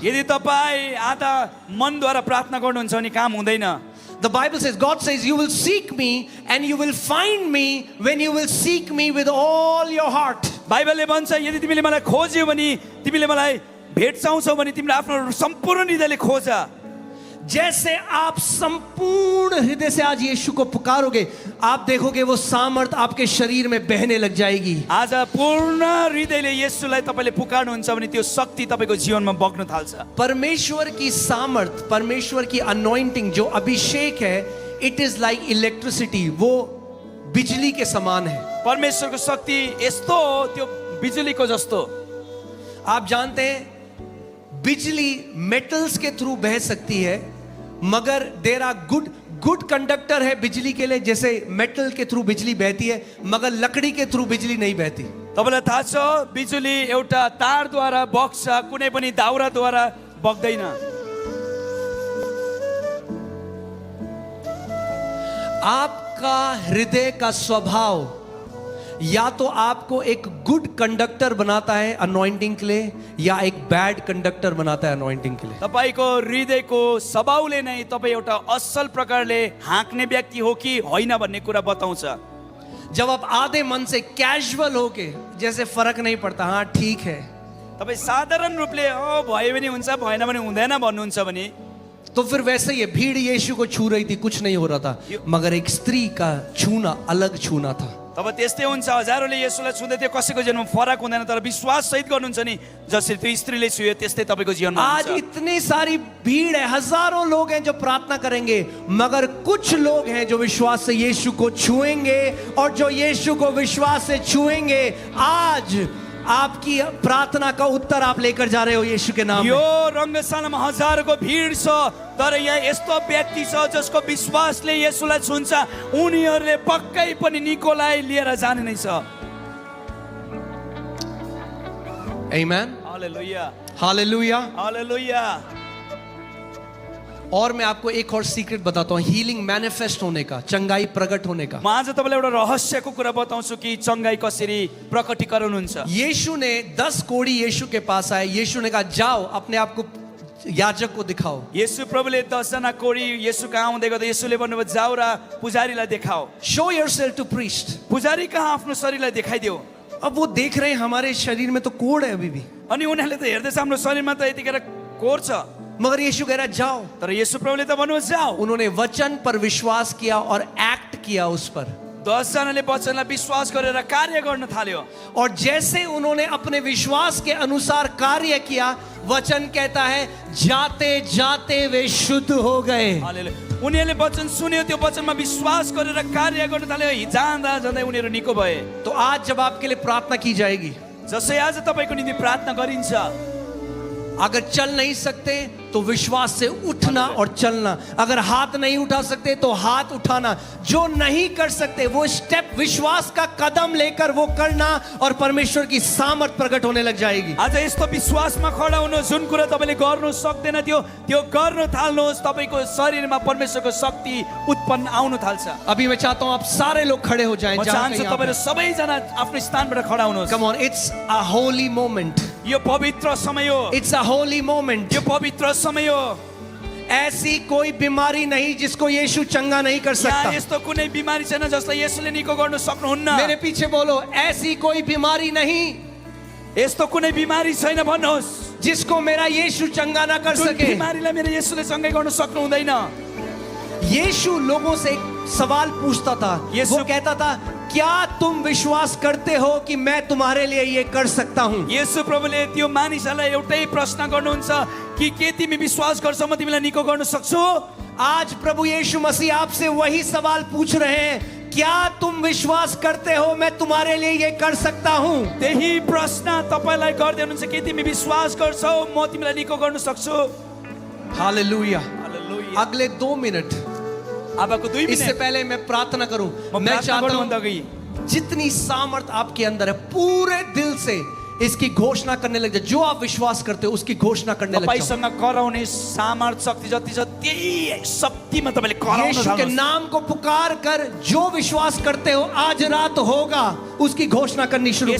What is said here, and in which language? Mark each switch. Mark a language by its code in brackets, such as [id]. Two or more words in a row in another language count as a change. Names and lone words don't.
[ne] यदि तपाईं आधा मनद्वारा प्रार्थना गर्नुहुन्छ भने काम हुँदैन। [en] The Bible says, God says, you will seek me and you will find me when you will seek me with all your heart. [ne] बाइबलले भन्छ यदि तिमीले मलाई खोज्यौ भने, तिमीले मलाई भेट्छौ भने तिमीले आफ्नो सम्पूर्ण हृदयले खोज। [hi] जैसे आप संपूर्ण हृदय से आज यीशु को पुकारोगे, आप देखोगे वो सामर्थ आपके शरीर में बहने लग जाएगी। [ne] आज पूर्ण हृदयले येशूलाई तपाईले पुकार्नुहुन्छ भने त्यो शक्ति तपाईको जीवनमा बग्न थाल्छ। [hi] परमेश्वर की सामर्थ, परमेश्वर की अनॉइंटिंग जो अभिषेक है, [en] it is like electricity, [hi] वो बिजली के समान है। [ne] परमेश्वरको शक्ति यस्तो हो, त्यो बिजुलीको जस्तो। [hi] आप जानते हैं बिजली मेटल्स के थ्रू बह सकती है, मगर [en] there are good conductor [hi] है बिजली के लिए, जैसे मेटल के थ्रू बिजली बहती है, मगर लकड़ी के थ्रू बिजली नहीं बहती। [ne] तपाईलाई थाहा छ बिजुली एउटा तारद्वारा बग्छ, कुनै पनि दाउराद्वारा बग्दैन। [hi] आपका हृदय का स्वभाव या तो आपको एक [en] good conductor [hi] बनाता है अनॉइंटिंग के लिए, या एक [en] bad conductor [hi] बनाता है अनॉइंटिंग के लिए। [ne] तपाईको हृदयको स्वभावले नै तपाई एउटा असल प्रकारले हाँक्ने व्यक्ति हो कि होइन भन्ने कुरा बताउँछ। [hi] जब आप आधे मन से कैजुअल होके, जैसे फर्क नहीं पड़ता, हाँ ठीक है, [ne] तपाई साधारण रूपले भयो भने हुन्छ, भएन भने हुँदैन भन्नुहुन्छ भने, [hi] तो फिर वैसे ही है। भीड़ यीशु को छू रही थी, कुछ नहीं हो रहा था, मगर एक स्त्री का छूना अलग छूना था। [ne] तब त्यस्तै हुन्छ। हजारौंले येशूलाई छुँदै थियो, कसैको जीवनमा फरक हुँदैन, तर विश्वास सहित गर्नुहुन्छ नि, जसरी त्यो स्त्रीले छुयो त्यस्तै तपाईको जीवनमा आज हुन्छ। [hi] इतनी सारी भीड़ है, हजारों लोग हैं जो प्रार्थना करेंगे, मगर कुछ लोग हैं जो विश्वास से यीशु को छुएंगे, और जो यीशु को विश्वास से छुएंगे, आज आपकी प्रार्थना का उत्तर आप लेकर जा रहे हो यीशु के नाम में। [ne] यो रंगशालामा हजारको भीड़ छ, तर यहाँ यस्तो व्यक्ति छ जसको विश्वासले येशूलाई छुन्छ, उनीहरूले पक्कै पनि निकोलाई लिएर जाने नै छ। आमेन, हालेलुया, हालेलुया। हालेलुया। [hi] और मैं आपको एक और सीक्रेट बताता हूँ [en] healing manifest [hi] होने का, चंगाई प्रकट होने का। [ne] म आज तपाईलाई एउटा रहस्यको कुरा बताउँछु कि चंगाई कसरी प्रकटीकरण हुन्छ। [hi] यीशु ने 10 कोढ़ी यीशु के पास आए, यीशु ने कहा जाओ अपने आप को याजक को दिखाओ। [ne] येशू प्रभुले 10 जना कोढी येशू कहाँ आउँदै गर्दा येशूले भन्नुभयो जाऊ र पुजारीलाई देखाओ। [en] Show yourself to priest. [ne] पुजारी कहाँ आफ्नो शरीरलाई देखाइदियो। [hi] अब वो देख रहे हैं हमारे शरीर में तो कोढ़ है अभी भी, [ne] अनि उनीहरूले त हेर्दैछ हाम्रो शरीरमा त यतिखेर कोर छ, [hi] मगर यीशु कह रहा है जाओ। [ne] तर येशू प्रभुले त भन्नुभयो जाऊ। [hi] उन्होंने वचन पर विश्वास किया और एक्ट किया उस पर। [ne] 10 जनाले वचनलाई विश्वास गरेर कार्य गर्न थाल्यो [hi] और जैसे उन्होंने अपने विश्वास के अनुसार कार्य किया, वचन कहता है जाते जाते वे शुद्ध हो गए। हालेलुया। [ne] उनीहरूले वचन सुन्यो, त्यो वचनमा विश्वास गरेर कार्य गर्न थाल्यो, जाँदा जाँदै उनीहरू निको भए। [hi] तो आज जब आपके लिए प्रार्थना की जाएगी, [ne] जसै आज तपाईको निम्ति प्रार्थना गरिन्छ, [hi] अगर चल नहीं सकते तो विश्वास से उठना और चलना, अगर हाथ नहीं उठा सकते तो हाथ उठाना, जो नहीं कर सकते वो स्टेप, विश्वास का कदम लेकर वो करना और परमेश्वर की सामर्थ प्रकट होने लग जाएगी। [ne] आज यस्तो विश्वासमा खडा हुनुहोस्, जुन कुरा तपाईले गर्नु सक्दैन थियो त्यो गर्न थाल्नुहोस्, तपाईको शरीरमा परमेश्वरको शक्ति उत्पन्न आउन थाल्छ। [hi] अभी मैं चाहता हूं आप सारे लोग खड़े हो जाएं। [ne] म चाहन्छु तपाईहरु सबैजना आफ्नो स्थानबाट खडा हुनुहोस्। [en] Come on, it's a holy moment, [ne] यो पवित्र समय हो, [en] It's a holy moment. [ne] यो पवित्र समय हो। [hi] ऐसी कोई बीमारी नहीं जिसको यीशु चंगा नहीं कर सकता। [ne] यहाँ यस्तो कुनै बिमारी छैन जसलाई यसले निको गर्न सक्नुहुन्न। [hi] मेरे पीछे बोलो, ऐसी कोई बीमारी नहीं [ne] यस्तो कुनै बिमारी छैन भन्नुहोस् [hi] जिसको मेरा यीशु चंगा ना कर [ne] जुन [hi] सके। [ne] बिमारीलाई मेरो येशूले चंगा गर्न सक्नु हुँदैन। [hi] यीशु लोगों से एक सवाल पूछता था, वो कहता था क्या तुम विश्वास करते हो कि मैं तुम्हारे लिए ये कर सकता हूं? [ne] येशू प्रभुले त्यो मानिसलाई एउटै प्रश्न गर्नुहुन्छ कि के तिमी विश्वास गर्छौ म तिमीलाई निको गर्न सक्छु? [hi] आज प्रभु यीशु मसीह आपसे वही सवाल पूछ रहे हैं, क्या तुम विश्वास करते हो मैं तुम्हारे लिए ये कर सकता हूं? [ne] त्यही प्रश्न तपाईलाई गर्दै हुनुहुन्छ, के तिमी विश्वास गर्छौ म तिमीलाई निको गर्न सक्छु? हालेलुया। हालेलुया। [hi] अगले 2 मिनट, [ne] अबको 2 [hi] इससे [ne] मिनेट [hi] पहले मैं प्रार्थना करूं, मैं [ne] प्रार्थना [hi] चाहता [ne] गर्नुभन्दा [hi] हूं [ne] अघि [hi] जितनी सामर्थ आपके अंदर है पूरे दिल से इसकी घोषणा करने लग जाए। जो आप विश्वास करते हो उसकी घोषणा करने लग जाओ। [ne] तपाईसँग कराउने सामर्थ शक्ति जति छ त्यही शक्तिमा तपाईले कराउन [hi] यीशु के [ne] थाल्नुहोस्। [hi] नाम को पुकार कर जो विश्वास करते हो आज रात होगा, उसकी घोषणा करनी शुरू